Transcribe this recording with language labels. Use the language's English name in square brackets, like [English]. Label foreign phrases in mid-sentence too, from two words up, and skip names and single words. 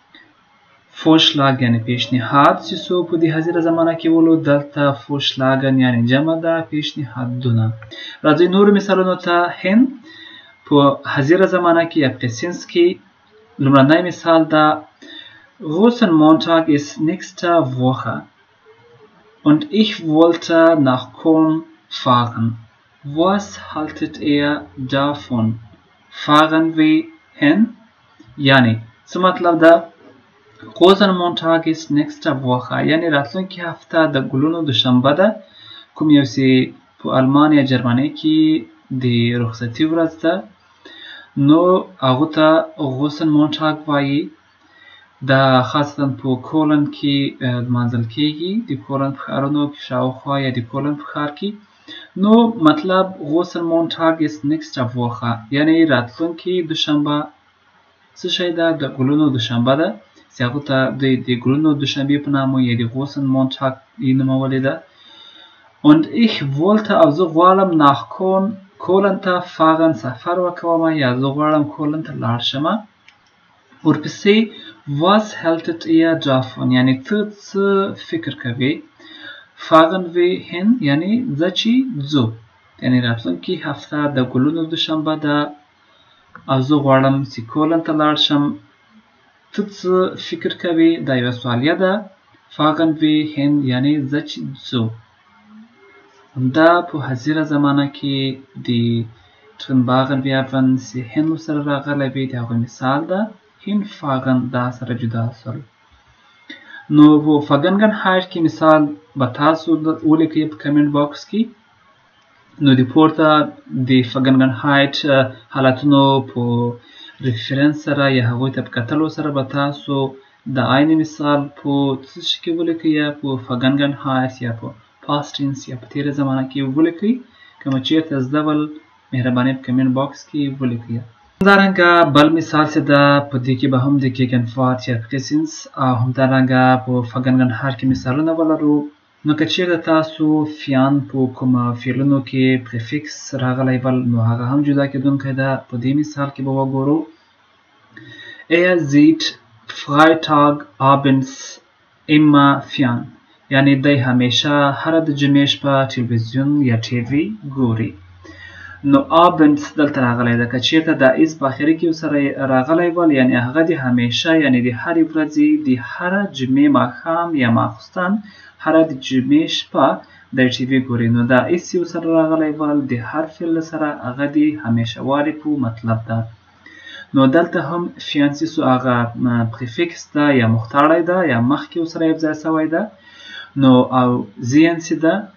[Pashto] فورشلاگ یعنی پیشنهاد چې سو په دې حاضره زمانه کې ولو دلته فورشلاگن یعنی جمع ده پیشنهادونه راځي نور مثالونو ته هن په حاضره زمانه کې یا پریسنس کې لومړنی مثال ده [German] Rosenmontag ist nächste Woche und ich wollte nach Köln fahren. Was haltet ihr davon? Fahren wir hin? Yani, [Pashto] څه مطلب ده [German] Rosenmontag ist nächste Woche [Pashto] یعنی راتلونکي هفته د ګلونو دوشنبه ده کوم یو چې په آلمان یا جرمني کې د رخصتي ورځ ده نو هغه ته Rosenmontag وایي دا خاصتا په کولن کې لمانځل کیږي د کولن په ښارونو کې شاوخوا یا د کولن په ښار کې نو مطلب [German] Rosenmontag ist nächste Woche [Pashto] یعنی راتلونکي دوشنبه څه شی ده د ګلونو دوشنبه ده چې هغه ته د ګلونو دوشنبې په نامه یا د Rosenmontag یې نومولې ده [German] und ich wollte [Pashto] او زه غواړم nach کولن ته fahren سفر وکوم یا زه غواړم کولن ته لاړ شم ورپسې [German] was haltet ihr davon [Pashto] یعنی ته څه فکر کوې [German] fahren wir hin [Pashto] یعنی ځه چې ځو یعنی راتلونکي هفته د ګلونو دوشنبه ده او زه غواړم چې کولن ته لاړ شم ته څه فکر کوې دا یوه سوالیه ده [German] fahren wir hin [Pashto] یعنی ځه چې ځو همدا په حاضره زمانه کې د [German] Trinbagen werden sie hin [Pashto] سره راغلی وي د هغوی مثال ده hinfahren دا سره جدا سول نو په فگنگن هایت کې مثال به تاسو ولیکئ په [English] comment box [Pashto] کې نو د پورته د فگنگن هایت حالتونو په ریفرنس سره یا هغوی ته په کتلو سره به تاسو د عین مثال په څه شي کې ولیکئ یا په فگنگن هایت یا په [English] past tense [Pashto] یا په تیره زمانه کې ولیکئ کوم چیرته زده ول مهرباني په [English] comment box [Pashto] کې ولیکئ همدارنګه بل مثال چې ده په دې کې به هم د ګیګنفارت یا پریسنس او همدارنګه په فگنگن هایت کې مثالونه ولرو نو که چیرته تاسو فیان په کومه فعلونو کې پریفکس راغلی ول نو هغه هم جدا کېدونکی ده په دې مثال کې به وګورو [German] sieht Freitagabends immer fern [Pashto] یعنی دی همیشه هره د جمعې شپه تلویزیون یا ټیوي ګوري نو abends دلته راغلی ده که چیرته د ایز په اخري کې ورسره راغلی ول یعنی هغه د همیشه یعنی د هرې ورځې د هره جمعې ماښام یا ماخوستن هره د جمعې شپه د ټیوي ګوري نو دا ایس چې ورسره راغلی ول د هر فعل سره هغه د همیشه والي په مطلب ده نو دلته هم فیانسي سو هغه پریفکس ده یا مختاړی ده یا مخکې ورسره یو ځای سوی ده نو او زینسي ده